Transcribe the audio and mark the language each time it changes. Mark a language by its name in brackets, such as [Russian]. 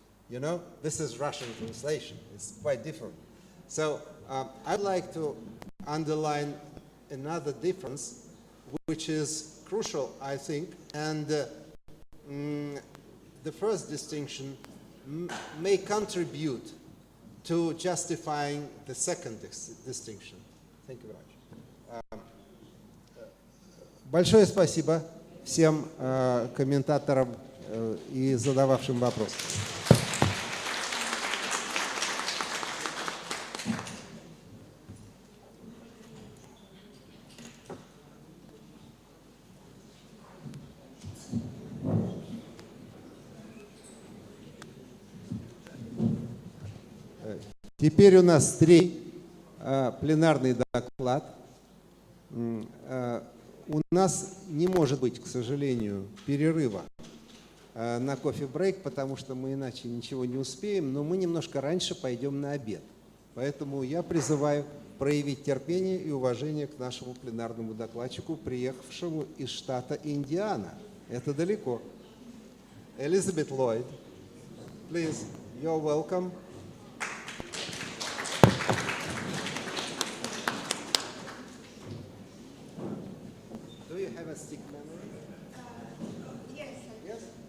[English] You know, this is Russian translation. It's quite different. So I'd like to underline another difference, which is crucial, I think. And the first distinction may contribute to justifying the second distinction. Thank you very much. [Russian] Большое спасибо всем комментаторам и задававшим вопросы. Теперь у нас пленарный доклад. У нас не может быть, к сожалению, перерыва на кофе-брейк, потому что мы иначе ничего не успеем, но мы немножко раньше пойдем на обед. Поэтому я призываю проявить терпение и уважение к нашему пленарному докладчику, приехавшему из штата Индиана. Это далеко. [English] Elizabeth Lloyd, please, you're welcome. Do you have a stick memory? Yes. Yes?